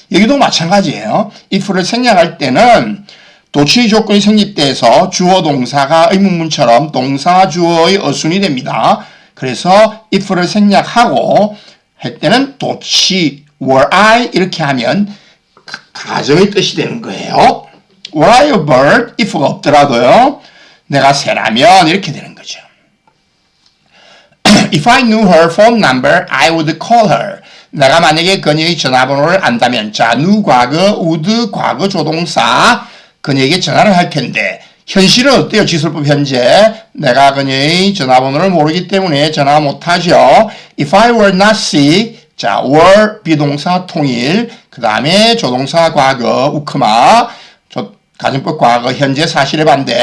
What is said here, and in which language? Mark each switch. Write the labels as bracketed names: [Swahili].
[Korean] 여기도 마찬가지예요. if를 생략할 때는 도치의 조건이 성립돼서 주어 동사가 의문문처럼 동사 주어의 어순이 됩니다. 그래서 if를 생략하고 할 때는 도치 were I 이렇게 하면 가정의 뜻이 되는 거예요. [English] were I a bird? [Korean] if가 없더라도요. 내가 새라면 이렇게 되는 거죠. [English] If I knew her phone number, I would call her. [Korean] 내가 만약에 그녀의 전화번호를 안다면 자, knew 과거, would 과거 조동사 그녀에게 전화를 할 텐데 현실은 어때요? 지술법 현재 내가 그녀의 전화번호를 모르기 때문에 전화 못하죠. [English] If I were not sick [Korean] 자, were 비동사 통일, 그 다음에 조동사 과거 우크마, 가정법 과거 현재 사실의 반대.